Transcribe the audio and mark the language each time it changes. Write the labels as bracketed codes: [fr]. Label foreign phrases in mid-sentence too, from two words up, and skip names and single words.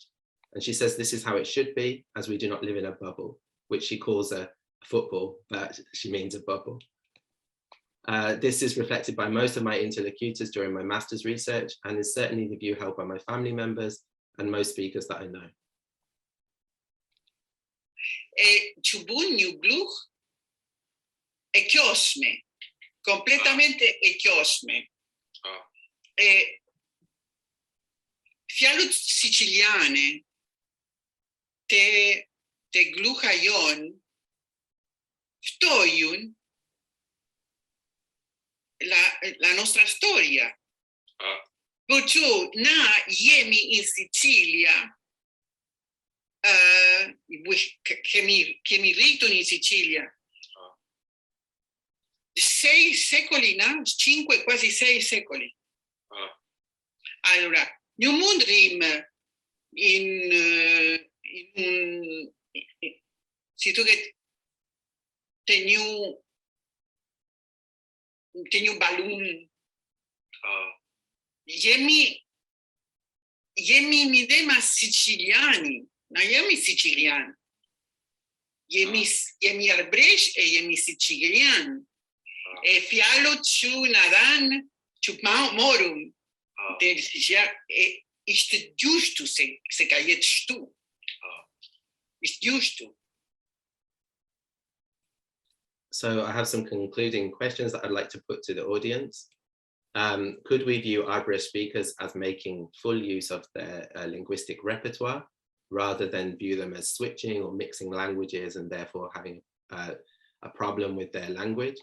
[en] And she says this is how it should be, as we do not live in a bubble, which she calls a football, but she means a bubble. This is reflected by most of my interlocutors during my master's research, and is certainly the view held by my family members and most speakers that I know. [aae] Që bun një gluh e qosme, kompletamente e qosme. Fjalët siciliane te gluha jon ftojun [it] la nostra storia. [aae] Perciò na jemi [it] in Sicilia, [aae] kemi rritur [it] in Sicilia 6 secoli, 5, quasi 6 secoli. Allora, [aae] një mund rrim si duket të një balun. Jemi midhema siciliani, na jemi siciliani. jemi arbëresh e jemi sicilian. E fjalët që na dhanë, që morëm, ishte giusto se ka jetë shtu. Ishte giusto. [en] So I have some concluding questions that I'd like to put to the audience. Could we view Arbëresh speakers as making full use of their linguistic repertoire, rather than view them as switching or mixing languages and therefore having a problem with their language?